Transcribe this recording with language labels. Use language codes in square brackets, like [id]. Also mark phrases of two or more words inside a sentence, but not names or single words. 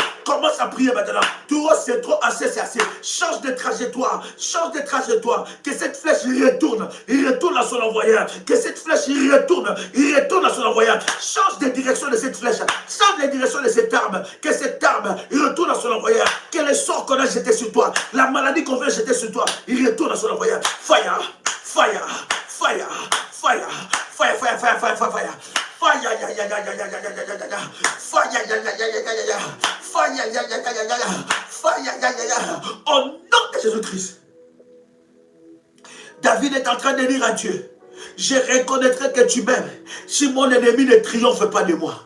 [fr] Commence à prier maintenant, tout c'est trop, assez, c'est assez, change de trajectoire, que cette flèche retourne à son envoyeur, que cette flèche retourne à son envoyeur, change de direction de cette flèche, change de direction de cette arme, que cette arme retourne à son envoyeur, que le sort qu'on a jeté sur toi, la maladie qu'on veut jeter sur toi, il retourne à son envoyeur. [en] Fire, fire, fire, fire, fire, fire, fire, fire, fire, fire. [fr] Au nom de Jésus-Christ. David est en train de dire à Dieu, je reconnaîtrai que tu m'aimes si mon ennemi ne triomphe pas de moi.